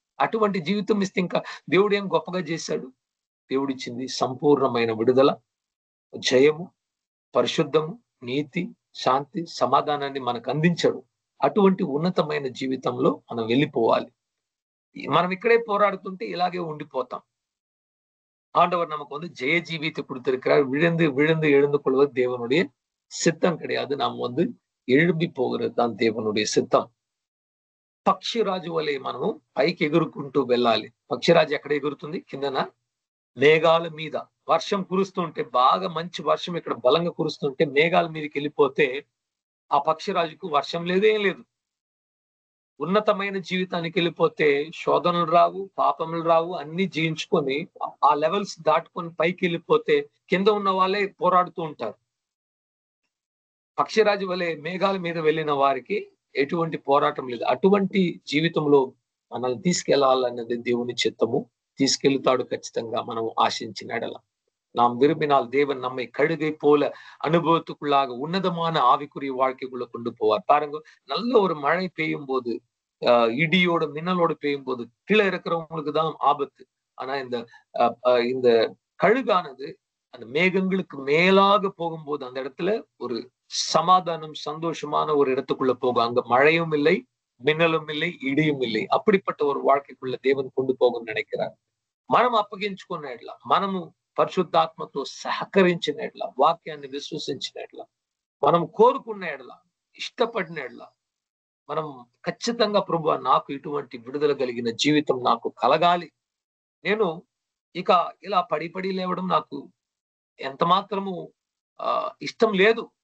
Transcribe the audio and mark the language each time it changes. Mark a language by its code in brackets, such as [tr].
[te] అటువంటి జీవితం ఇస్తే ఇంకా దేవుడు ఏం గొప్పగా చేశాడు? దేవుడిచ్చింది సంపూర్ణమైన విడుదల, జయము, పరిశుద్ధము, నీతి, శాంతి, సమాధానాన్ని మనకు అందించాడు. అటువంటి ఉన్నతమైన జీవితంలో మనం వెళ్ళిపోవాలి. మనం ఇక్కడే పోరాడుతుంటే ఇలాగే ఉండిపోతాం. [ta] ஆண்டவர் நமக்கு வந்து ஜெய ஜீவியத்தை கொடுத்திருக்கிறார். விழுந்து எழுந்து கொள்வது தேவனுடைய சித்தம் கிடையாது. நாம் வந்து எழும்பி போகிறது தான் [te] దేవునుடைய సిద్ధం. పక్షిరాజు వలె మనము పైకి ఎగురుకుంటూ వెళ్ళాలి. పక్షిరాజు ఎక్కడ ఎగురుతుంది? కిందన మేఘాల మీద. వర్షం కురుస్తుంటే బాగా మంచి వర్షం ఇక్కడ బలంగా కురుస్తుంటే మేఘాల మీదకి వెళ్ళిపోతే ఆ పక్షిరాజుకు వర్షం లేదు, ఏం లేదు. ఉన్నతమైన జీవితానికి వెళ్ళిపోతే శోధనలు రావు, పాపములు రావు, అన్ని జయించుకొని ఆ లెవెల్స్ దాటుకొని పైకి వెళ్ళిపోతే కింద ఉన్న వాళ్ళే పోరాడుతూ ఉంటారు. పక్షిరాజు వలె మేఘాల మీద వెళ్ళిన వారికి ఎటువంటి పోరాటం లేదు. అటువంటి జీవితంలో మనల్ని తీసుకెళ్లాలన్నది దేవుని చిత్తము. తీసుకెళ్తాడు ఖచ్చితంగా మనం ஆசிచిన எடல. [ta] நாம் விரும்பினால் தேவன் நம்மை கழுகை போல அனுபவத்துக்குள்ளாக உன்னதமான ஆவிக்குரிய வாழ்க்கைக்குள்ள கொண்டு போவார். பாருங்க, நல்ல ஒரு மழை பெய்யும் போது இடியோட மின்னலோடு பெய்யும் போது கீழே இருக்கிறவங்களுக்கு தான் ஆபத்து. ஆனா இந்த கழுகானது அந்த மேகங்களுக்கு மேலாக போகும்போது அந்த இடத்துல ஒரு சமாதானம், சந்தோஷமான ஒரு இடத்துக்குள்ள போகும். அங்க மழையும் இல்லை, மின்னலும் இல்லை, இடியும் இல்லை. அப்படிப்பட்ட ஒரு வாழ்க்கைக்குள்ள தேவன் கொண்டு போகும்னு நினைக்கிறார். [te] మనం అప్పగించుకున్న ఎడ్ల, మనము పరిశుద్ధాత్మతో సహకరించిన ఎడ్ల, వాక్యాన్ని విశ్వసించిన ఎడ్ల, మనం కోరుకున్న ఎడ్ల, ఇష్టపడిన ఎడ్ల, మనం ఖచ్చితంగా ప్రభువా నాకు ఇటువంటి విడుదల కలిగిన జీవితం నాకు కలగాలి. నేను ఇక ఇలా పడి లేవడం నాకు ఎంత మాత్రము ఇష్టం లేదు.